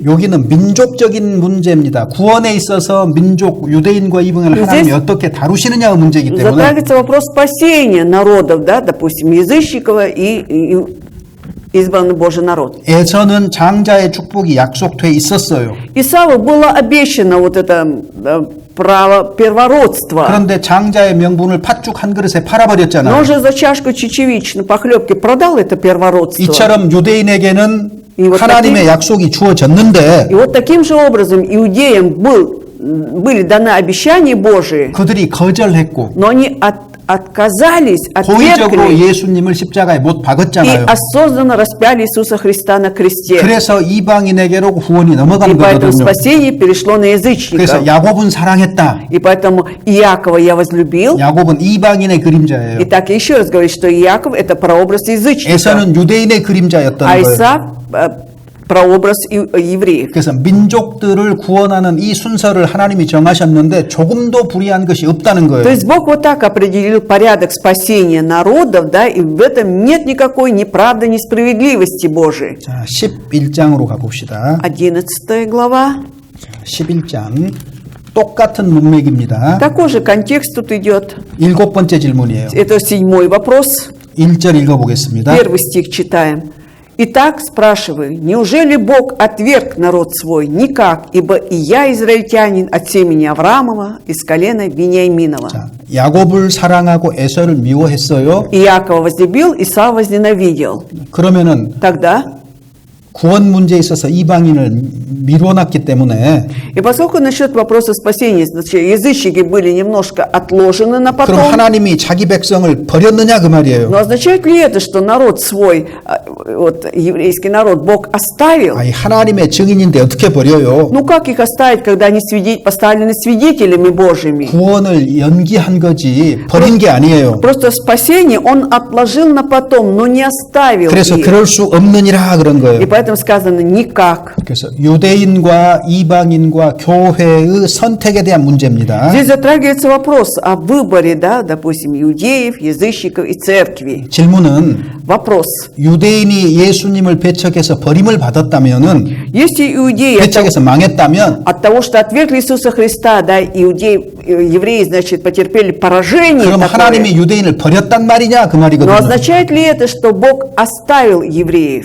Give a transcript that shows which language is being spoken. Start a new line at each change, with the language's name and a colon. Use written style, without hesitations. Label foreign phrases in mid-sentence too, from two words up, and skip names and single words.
Korean: 여기는 민족적인 문제입니다. 구원에 있어서 민족 유대인과 이방인을 하나님이 어떻게 다루시느냐의 문제이기 때문에
Russian: Затрагивается вопрос спасения народов, да, допустим, язычников и избранный Божий народ.
Korean: 에서는 장자의 축복이 약속돼 있었어요.
Russian: Исаву было обещано вот это право первородства.
Korean: 그런데 장자의 명분을 팥죽 한 그릇에
Russian: Но
Korean: 팔아버렸잖아요.
Russian: уже за чашку чечевичной похлебки продал это первородство.
Korean: 이처럼 유대인에게는
Russian: И вот
Korean: 하나님의 약속이 주어졌는데
Russian: И вот таким же образом иудеям были даны обещания Божии,
Korean: 그들이 거절했고
Russian: но они отказались,
Korean: 고의적으로
Russian: отвергли
Korean: 예수님을 십자가에 못
Russian: и
Korean: 박았잖아요.
Russian: осознанно распяли Иисуса Христа на кресте.
Korean: 그래서 이방인에게로 구원이
Russian: И
Korean: 넘어간
Russian: поэтому
Korean: 거거든요.
Russian: спасение перешло на язычников.
Korean: 그래서 야곱은 사랑했다.
Russian: И поэтому Иакова я возлюбил.
Korean: 야곱은 이방인의 그림자예요.
Russian: Итак, еще раз говорю, что Иаков это прообраз язычника,
Korean: 에서는 유대인의 그림자였던
Russian: а
Korean: 거예요.
Russian: Исав прообраз евреев.
Korean: 그래서 민족들을 구원하는 이 순서를 하나님이 정하셨는데 조금도 불이한 것이 없다는 거예요.
Russian: То есть Бог вот так определил порядок спасения народов, да, и в этом нет никакой неправды, несправедливости Божией.
Korean: 자, 11장으로 가봅시다.
Russian: 11 глава.
Korean: 11장 똑같은 문맥입니다.
Russian: Такой же контекст тут идет.
Korean: 7번째 질문이에요.
Russian: Это 7 вопрос.
Korean: 1절 읽어보겠습니다.
Russian: 1 стих читаем. Итак, спрашиваю, неужели Бог отверг народ свой? Никак, ибо и я израильтянин от семени Авраамова, из колена Вениаминова.
Korean: 자, 야곱을 사랑하고 에서를 미워했어요.
Russian: Иакова возлюбил, Исав возненавидел.
Korean: 그러면은
Russian: Тогда,
Korean: 구원 문제에 있어서 이방인을 미뤄놨기 때문에
Russian: и поскольку насчет вопроса спасения, значит, язычники были немножко отложены на
Korean: 그럼
Russian: потом,
Korean: 하나님이 자기 백성을 버렸느냐 그 말이에요.
Russian: но означает ли это, что народ свой, вот еврейский народ, Бог оставил?
Korean: 아니 하나님의 증인인데 어떻게 버려요?
Russian: Ну как их оставить, когда они поставлены свидетелями Божьими?
Korean: 구원을 연기한 거지 버린 게 아니에요.
Russian: Просто спасение он отложил на потом, но не оставил
Korean: 그래서
Russian: их.
Korean: 그럴 수 없느니라 그런
Russian: И
Korean: 거예요.
Russian: поэтому сказано никак.
Korean: 그래서 유대인과 이방인과 교회의 선택에 대한 문제입니다.
Russian: Здесь затрагивается вопрос о выборе, да, допустим, иудеев, язычников и церкви.
Korean: 질문은
Russian: Вопрос.
Korean: 유대인이 예수님을 배척해서 버림을 받았다면은
Russian: Если иудеи
Korean: 배척해서 망했다면
Russian: от того, что отвергли Иисуса Христа, да, евреи, значит, потерпели поражение
Korean: 그럼
Russian: такое,
Korean: 하나님이 유대인을 버렸단 말이냐 그
Russian: но
Korean: 말이거든요.
Russian: означает ли это, что Бог оставил евреев?